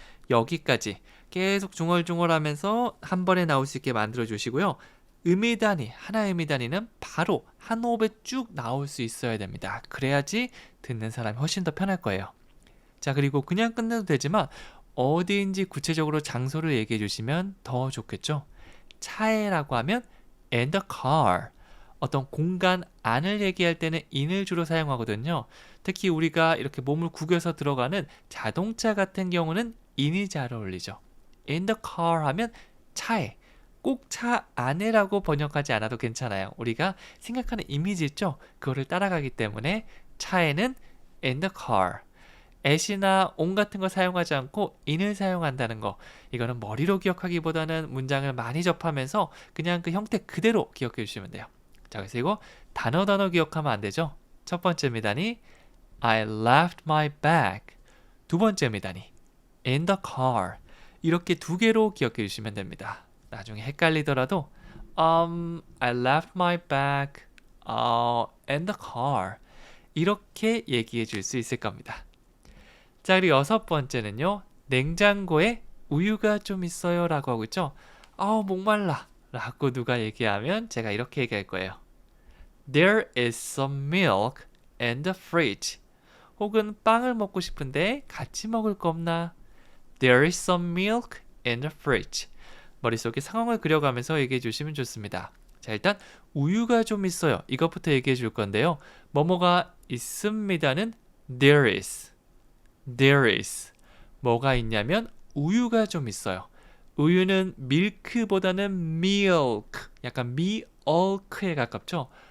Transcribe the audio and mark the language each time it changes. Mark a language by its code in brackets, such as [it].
[ko] 여기까지 계속 중얼중얼하면서 한 번에 나올 수 있게 만들어 주시고요. 의미 단위, 하나의 의미 단위는 바로 한 호흡에 쭉 나올 수 있어야 됩니다. 그래야지 듣는 사람이 훨씬 더 편할 거예요. 자, 그리고 그냥 끝내도 되지만 어디인지 구체적으로 장소를 얘기해 주시면 더 좋겠죠. 차에라고 하면 [en] in the car. [ko] 어떤 공간 안을 얘기할 때는 in을 주로 사용하거든요. 특히 우리가 이렇게 몸을 구겨서 들어가는 자동차 같은 경우는 in이 잘 어울리죠. [en] in the car [ko] 하면 차에, 꼭 차 안에라고 번역하지 않아도 괜찮아요. 우리가 생각하는 이미지 있죠? 그거를 따라가기 때문에 차에는 [en] in the car. [ko] at이나 on 같은 거 사용하지 않고 in을 사용한다는 거. 이거는 머리로 기억하기보다는 문장을 많이 접하면서 그냥 그 형태 그대로 기억해 주시면 돼요. 자, 그래서 이거 단어 기억하면 안 되죠? 첫 번째 미단이 [en] I left my bag. [ko] 두 번째 미단이 [en] in the car. [ko] 이렇게 두 개로 기억해 주시면 됩니다. 나중에 헷갈리더라도 [en] I left my bag in the car. [ko] 이렇게 얘기해 줄 수 있을 겁니다. 자, 그리고 6번째는요. 냉장고에 우유가 좀 있어요 라고 하고 있죠. 목말라 라고 누가 얘기하면 제가 이렇게 얘기할 거예요. [en] There is some milk in the fridge. [ko] 혹은 빵을 먹고 싶은데 같이 먹을 거 없나? [en] There is some milk in the fridge. [ko] 머릿속에 상황을 그려가면서 얘기해 주시면 좋습니다. 자, 일단 우유가 좀 있어요. 이것부터 얘기해 줄 건데요. 뭐뭐가 있습니다는 [en] there is. There is. [ko] 뭐가 있냐면 우유가 좀 있어요. 우유는 밀크보다는 milk, 약간 milk에 가깝죠?